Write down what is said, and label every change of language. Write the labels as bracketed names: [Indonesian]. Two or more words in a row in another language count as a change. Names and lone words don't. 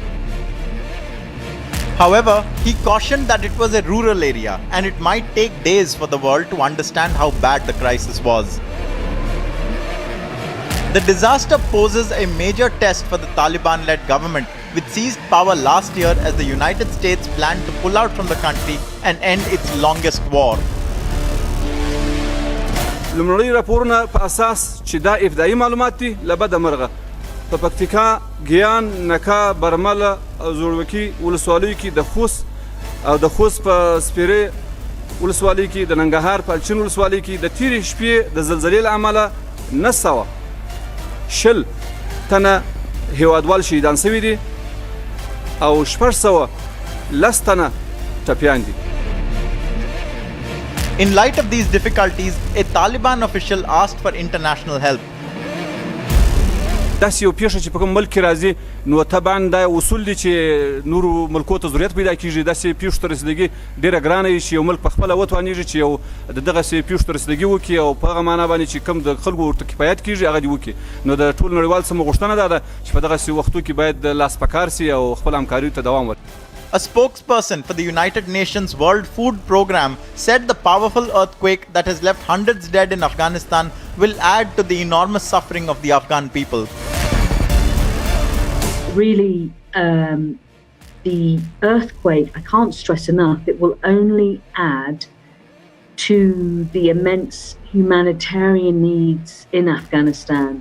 [English] However, he cautioned that it was a rural area and it might take days for the world to understand how bad the crisis was. The disaster poses a major test for the Taliban-led government, which seized power last year as the United States planned to pull out from the country and end its longest war. [Pashto] لمړی راپورونه په اساس چې دا ابتدایي معلومات دي لبد مرغه په پکتیکا ګیان نکا برمله زوړوکی ولسوالۍ کې د خوست په سپیره ولسوالۍ کې د ننګرهار په الچین ولسوالۍ کې د تیرې شپې د زلزلې له امله 900 تنه هیوادوال شهیدان شوي دي او 610 تنه ټپیان دي. [English] In light of these difficulties, a Taliban official asked for international help. [Pashto] داسې یو پیښه چې په کوم ملک کې راځي نو طبعا دا اصول دي چې نورو ملکو ته ضرورت پیدا کیږي داسې پیښو ته رسیدګي ډېره ګرانه وي چې یو ملک پخپله وتوانېږي چې یو د دغسې پیښو ته رسیدګي وکړي او په هغه معنا باندې چې کوم د خلکو ورته کفایت کیږي هغه دې وکړي. نو د ټول نړیوال څخه غوښتنه دا ده چې په دغسې وختو کې باید لاس په کار سي او خپل همکاریو ته دوام ورکړي. [English] A spokesperson for the United Nations World Food Programme said the powerful earthquake that has left hundreds dead in Afghanistan will add to the enormous suffering of the Afghan people. Really, the earthquake, I can't stress enough, it will only add to the immense humanitarian needs in Afghanistan.